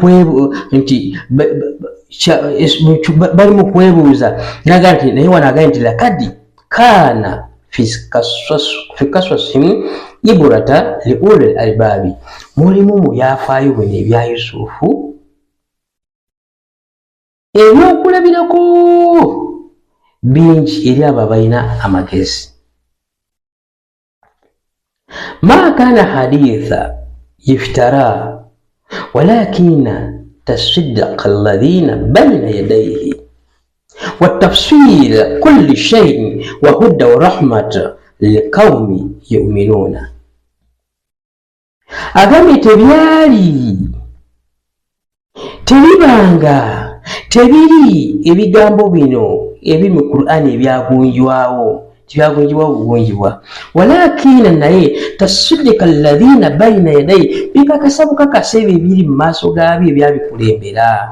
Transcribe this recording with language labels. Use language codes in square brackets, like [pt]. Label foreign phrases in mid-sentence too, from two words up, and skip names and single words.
[lg] mu kwebuuza, naga nti naye wanagambye nti [ar] لقد كان في قصصهم عبرة لأولي الألباب, [lg] mulimu mu byafaayo bino ebya Yusufu ebyokulabirako bingi eri abo abalina amagezi. [ar] ما كان حديثا يفترى ولكن تصدق الذين بين يديه والتفصيل كل شيء وهدى ورحمة لقوم يؤمنون. [lg] agambye tebibanga tebiri ebigambo bino ebi mu Qur'ani ebyagunjwawo, tibyagunjibwawo bugunjibwa. walakina naye [ar] تصديق الذي بين يديه, [lg] bikakasa bukakasa ebyo ebiri mu maaso gaabyo ebyabikulembera.